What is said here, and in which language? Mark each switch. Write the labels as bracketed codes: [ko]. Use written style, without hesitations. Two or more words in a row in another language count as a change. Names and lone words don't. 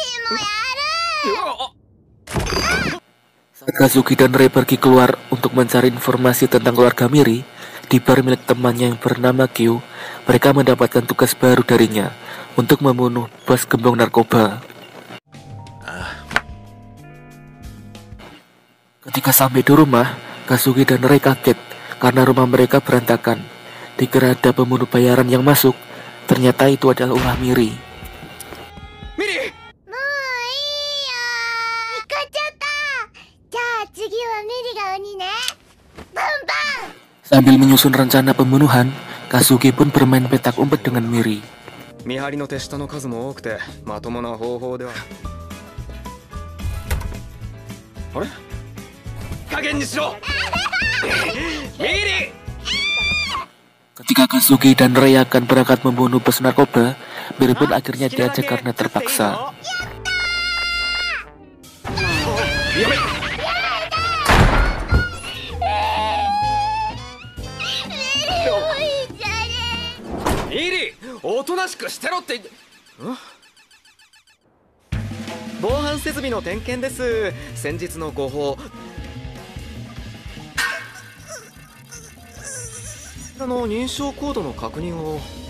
[id] Saat Kazuki dan Rei pergi keluar untuk mencari informasi tentang keluarga Miri, di bar milik temannya yang bernama Kyu, mereka mendapatkan tugas baru darinya untuk membunuh bos gembong narkoba. Ketika sampai di rumah, Kazuki dan Rei kaget karena rumah mereka berantakan. Dikira ada pembunuh bayaran yang masuk, ternyata itu adalah ulah Miri. Miri! [ja] もういいよー。見つかっちゃった。じゃあ次はミリが鬼ね。バンバン。 [id] Sambil menyusun rencana pembunuhan, Kazuki pun bermain petak umpet dengan Miri. [ja] 見張りの手下の数も多くてまともな方法ではあれ加減にしろミリ [id] Ketika Kazuki dan Rei akan berangkat membunuh bos narkoba, Miri pun akhirnya diajak karena terpaksa. [ja] やべ ミリおとなしくしてろって防犯設備の点検です。先日の誤報認証コードの確認を。